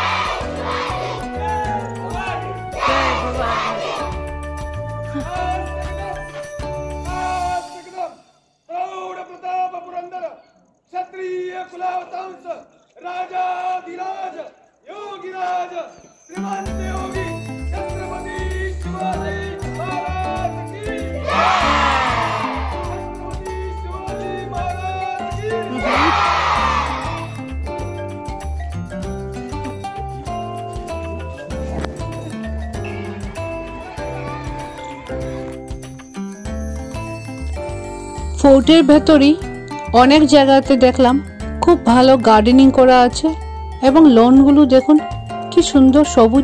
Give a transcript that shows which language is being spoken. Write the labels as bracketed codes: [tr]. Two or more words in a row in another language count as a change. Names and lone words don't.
[mr] क्षत्रिय कुलावतंस राजाधिराज योगिराज श्रीमंत योगी छत्रपति शिवाजी महाराज की, छत्रपति शिवाजी महाराज की। [bn] ফোর্টের ভেতরই অনেক জায়গাতে দেখলাম খুব ভালো গার্ডেনিং করা আছে এবং লনগুলো দেখুন কি সুন্দর সবুজ।